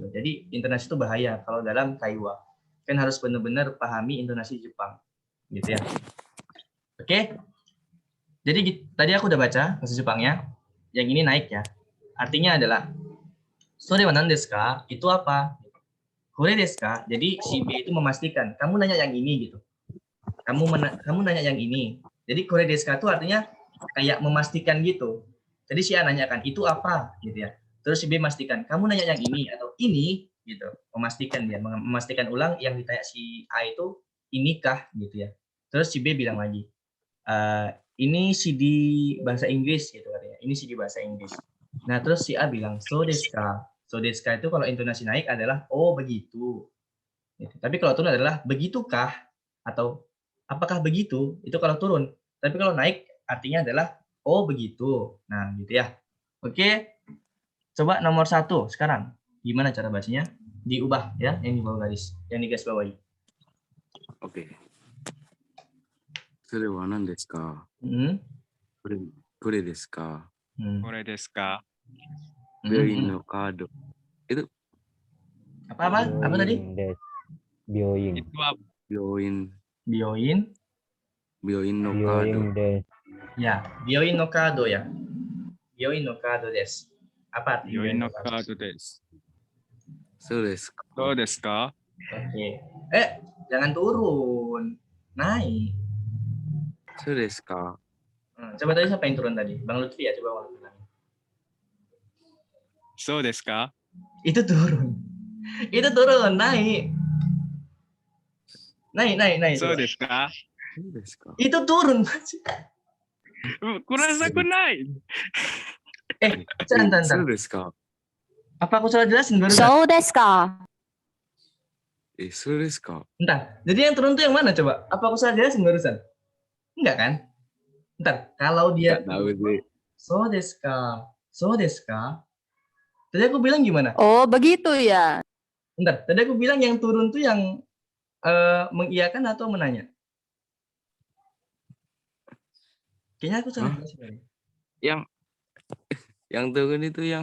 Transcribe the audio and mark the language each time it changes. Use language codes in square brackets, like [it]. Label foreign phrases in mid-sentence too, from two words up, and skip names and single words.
[id] Jadi intonasi itu bahaya kalau dalam kaiwa. Kan harus benar-benar pahami intonasi Jepang. Gitu ya. Oke. Jadi tadi aku udah baca bahasa Jepangnya. Yang ini naik ya. Artinya adalah [ja] それは 何 ですか? [id] Itu apa? [ja] これ ですか? [id] Jadi si B itu memastikan, kamu nanya yang ini gitu. Kamu nanya yang ini. Jadi [ja] これ ですか [id] itu artinya kayak memastikan gitu. Jadi si A nanyakan, itu apa gitu ya. Terus si B memastikan, kamu nanya yang ini atau ini gitu. Memastikan ulang yang ditanya si A itu inikah gitu ya. Terus si B bilang lagi, ini CD bahasa Inggris gitu katanya. Ini CD bahasa Inggris. Nah, terus si A bilang, [ja] そう ですか? そう ですか [id] itu kalau intonasi naik adalah, oh begitu. Gitu. Tapi kalau turun adalah, begitukah? Atau, apakah begitu? Itu kalau turun. Tapi kalau naik, artinya adalah, oh begitu. Nah, gitu ya. Oke, coba nomor 1 sekarang. Gimana cara bacanya? Diubah ya, yang di bawah garis. Yang di garis bawahi. Oke. [ja] それは何ですか Hmm. これですかこれ ですか? 病院のカード。 [id] Apa tadi? [ja] 病院 [id] Itu apa? [ja] 病院 Bioin. のカード。です。 Ya, 病院 の カード ya. 病院 の カード です. [id] Apa arti [ja] よいん の kado? カード です. そうですか。そう ですか? [id] Oke. Jangan turun. Naik. [ja] そうですか。 [id] Coba tadi siapa yang turun tadi? Bang Lutfi ya, coba Bang Lutfi. [ja] そう ですか? [id] Itu turun. Itu turun, naik. Naik. [ja] So [id] coba. [ja] ですか? そうですか。 [id] Itu turun. Kurasaku naik. Sebentar. [ja] そうですか。 [id] Apa aku salah jelasin baru? [ja] そうですか。そうですか。 [id] Bentar, jadi yang turun tuh yang mana coba? Apa aku salah jelasin barusan? Enggak kan? Bentar, kalau dia Nggak tahu sih. [ja] そう ですか、そう ですか. [id] Tadi aku bilang gimana? Oh, begitu ya. Bentar, tadi aku bilang yang turun tuh yang mengiyakan atau menanya? Kayaknya aku salah Hah? jelasin tadi. Yang turun itu yang